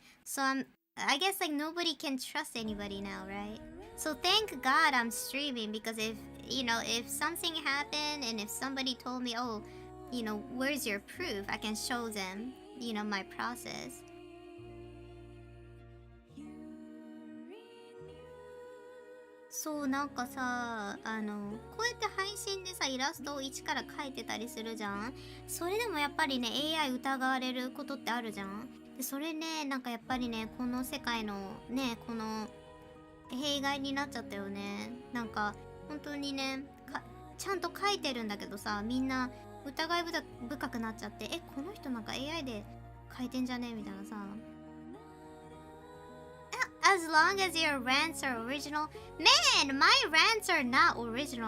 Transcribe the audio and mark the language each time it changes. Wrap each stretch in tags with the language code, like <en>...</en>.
<en>So I guess like nobody can trust anybody now, right? So thank God I'm streaming, because if something happened and if somebody told me, oh, where's your proof? I can show them, my process.</en> <ja>そう、なんかさ、こうやって配信でさ、イラストを一から描いてたりするじゃん。それでもやっぱりね、AI 疑われることってあるじゃん。で、それね、なんかやっぱりね、この世界のね、この弊害になっちゃったよね。なんか、本当にね、ちゃんと描いてるんだけどさ、みんな疑い深くなっちゃって、この人なんか AI で描いてんじゃねみたいなさ。</ja> <en>As long as your rants are original. Man, my rants are not original.</en>